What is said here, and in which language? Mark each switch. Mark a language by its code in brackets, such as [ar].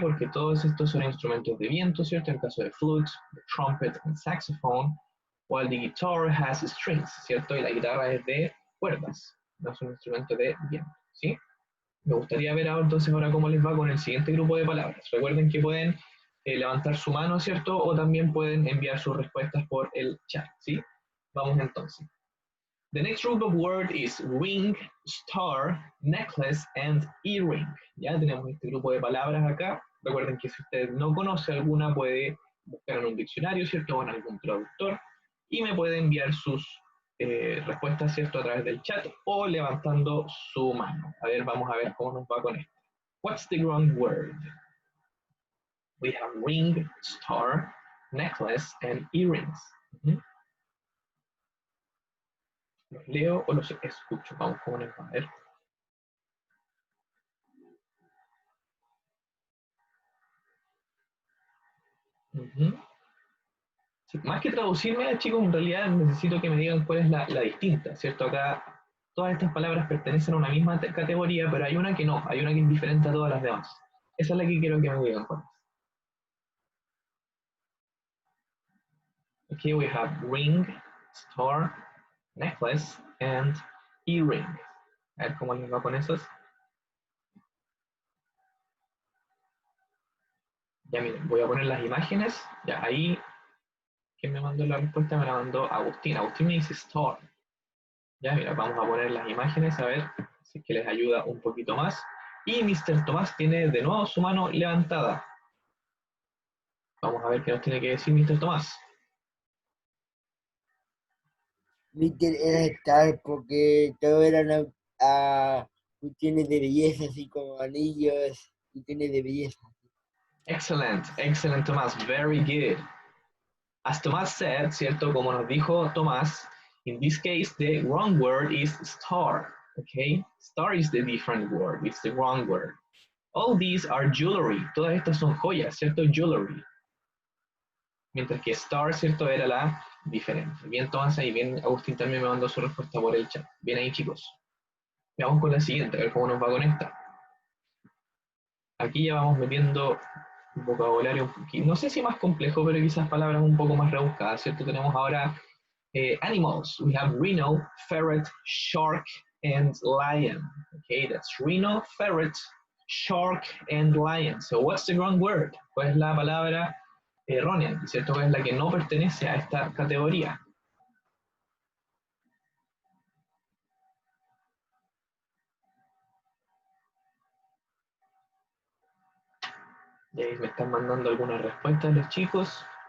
[es] Porque todos estos son instrumentos de viento, ¿cierto? En el caso de flute, de [en] trumpet and saxophone, while the guitar has strings, [es] ¿cierto? Y la guitarra es de cuerdas, no es un instrumento de viento, ¿sí? Me gustaría ver ahora, entonces ahora cómo les va con el siguiente grupo de palabras. Recuerden que pueden levantar su mano, ¿cierto? O también pueden enviar sus respuestas por el chat, ¿sí? Vamos entonces. [en] The next group of word is ring, star, necklace, and earring. [es] Ya tenemos este grupo de palabras acá. Recuerden que si usted no conoce alguna, puede buscar en un diccionario, ¿cierto? O en algún traductor. Y me puede enviar sus respuestas, ¿cierto? A través del chat o levantando su mano. A ver, vamos a ver cómo nos va con esto. [en] What's the wrong word? We have ring, star, necklace, and earrings. [es] ¿Los leo o los escucho? Vamos, ¿cómo les va? A ver. Sí, más que traducirme, chicos, en realidad necesito que me digan cuál es la distinta, ¿cierto? Acá todas estas palabras pertenecen a una misma categoría, pero hay una que no, hay una que es diferente a todas las demás. Esa es la que quiero que me digan cuál es. [en] Okay, we have ring, star, necklace, and earring. [es] A ver cómo les va con esos. Ya miren, voy a poner las imágenes. Ya ahí, ¿quién me mandó la respuesta? Me la mandó Agustín. Agustín me dice star. Ya mira, vamos a poner las imágenes a ver si es que les ayuda un poquito más. Y Mr. Tomás tiene de nuevo su mano levantada. Vamos a ver qué nos tiene que decir Mr. Tomás. Mister era estar porque todo eran cuestiones de belleza, así como anillos, cuestiones de belleza. [en] Excellent, excellent Tomás, very good. As Tomás said, ¿cierto? [es] Como nos dijo Tomás, [en] in this case the wrong word is star, okay? Star is the different word, it's the wrong word. All these are jewelry, [es] todas estas son joyas, [en] ¿cierto? Jewelry. [es] Mientras que star, ¿cierto? Era la diferente. Bien, Tomás, ahí bien, Agustín también me mandó su respuesta por el chat. Bien ahí, chicos. Vamos con la siguiente, a ver cómo nos va con esta. Aquí ya vamos metiendo un vocabulario un poquito, no sé si más complejo, pero quizás palabras un poco más rebuscadas, ¿cierto? Tenemos ahora animals. [en] We have rhino, ferret, shark, and lion. Okay, that's rhino, ferret, shark, and lion. So what's the wrong word? [es] ¿Cuál es la palabra errónea? ¿Cierto? ¿Cuál es la que no pertenece a esta categoría? Y ahí me están mandando algunas respuestas los chicos.